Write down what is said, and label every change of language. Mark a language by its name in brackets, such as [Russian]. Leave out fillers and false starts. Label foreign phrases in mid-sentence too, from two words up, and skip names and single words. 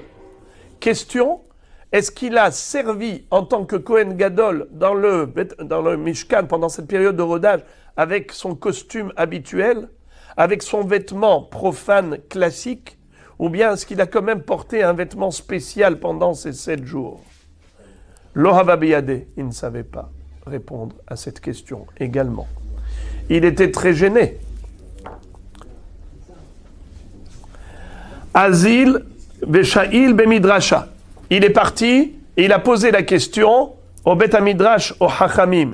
[French] Question, est-ce qu'il a servi en tant que [Hebrew] כהן גדול [French] dans le Mishkan pendant cette période de rodage avec son costume habituel, avec son vêtement profane classique, ou bien est-ce qu'il a quand même porté un vêtement spécial pendant ces 7 jours? [Aramaic] לא הוה בידיה, [French] il ne savait pas répondre à cette question également. Il était très gêné. [Aramaic] אזיל ושאיל במדרשא. [French] Il est parti et il a posé la question au [Hebrew] בית המדרש, [French] au Hachamim.